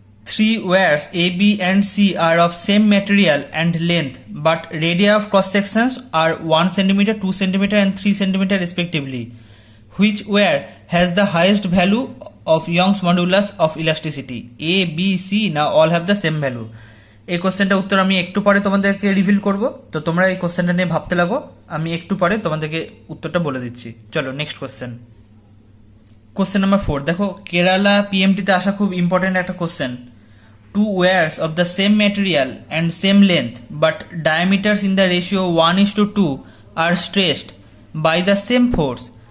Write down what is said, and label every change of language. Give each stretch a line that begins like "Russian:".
English: Three wires A, B and C are of same material and length, but radii of cross sections are 1 cm, 2 cm and 3 cm respectively. Which wire has the highest value of Young's modulus of elasticity? A, B, C না all have the same value?
Bangla: এই কোশ্চেনটা উত্তর আমি একটু পরে তোমাদেরকে reveal করব, তো তোমরা এই কোশ্চেনটা নিয়ে ভাবতে লাগো, আমি একটু পরে তোমাদেরকে উত্তরটা বলে দিচ্ছি। চলো নেক্সট কোশ্চেন। কোশ্চেন নাম্বার 4 দেখো, কেরালা পিএমটিতে আসা খুব ইম্পর্টেন্ট একটা question.
English: Two wires of the same material and same length but diameters in the ratio 1:2 are stressed by the same force.